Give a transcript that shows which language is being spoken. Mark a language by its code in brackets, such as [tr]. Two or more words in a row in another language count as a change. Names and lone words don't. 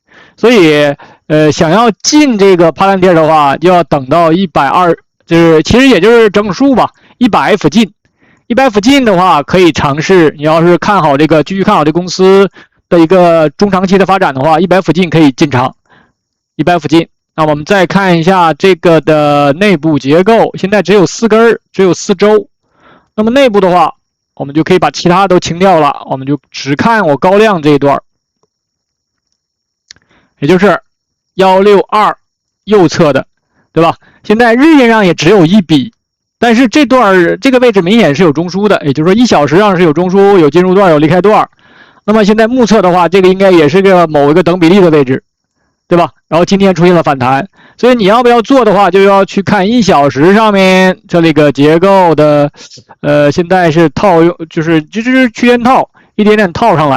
[zh] 所以想要進這個帕蘭蒂爾的話，就要等到120，就是其實也就是整數吧，100附近。100附近的話可以嘗試，你要是看好這個繼續看好這公司的一個中長期的發展的話，100附近可以進場。100附近。那我們再看一下這個的內部結構，現在只有4根，只有4周。那麼內部的話，我們就可以把其他都清掉了，我們就只看我高量這一段，也就是162右側的，對吧？現在日線上也只有一筆，但是這個位置明顯是有中樞的，也就是說1小時上是有中樞、有進入段、有離開段。那麼現在目測的話，這個應該也是個某一個等比例的位置。對吧？然後今天出現了反彈，所以你要不要做的話，就要去看1小時上面這裡個結構的，現在是套用，就是區間套，一點點套上來。